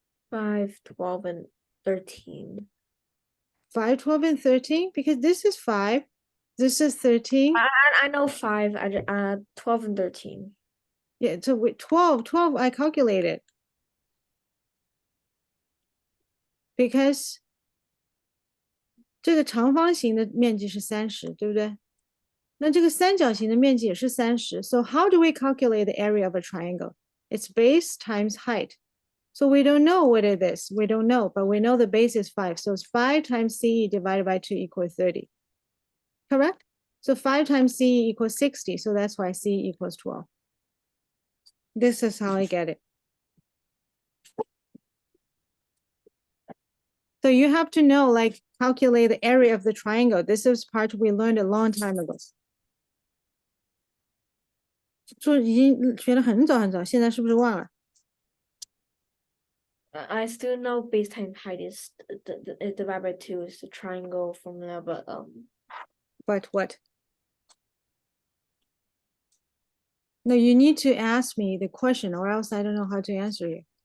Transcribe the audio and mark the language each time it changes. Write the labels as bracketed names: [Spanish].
[English] 5, 12, and 13. 5, 12, and 13? Because this is 5, this is 13. I know 5, 12 and 13. Yeah, so with 12, I calculated. [Chinese] Because 这个长方形的面积是30，对不对？那这个三角形的面积也是30。 [English] So how do we calculate the area of a triangle? It's base times height. So we don't know what it is. We don't know, but we know the base is 5. So it's 5 times CE divided by 2 equals 30. Correct? So 5 times CE equals 60. So that's why CE equals 12. This is how I get it. So you have to know, like, calculate the area of the triangle. This is part we learned a long time ago. [Chinese] 就已经学了很早很早，现在是不是忘了？ [English] I still know base times height is divided by 2 is the triangle formula, but But what? No, you need to ask me the question or else I don't know how to answer you.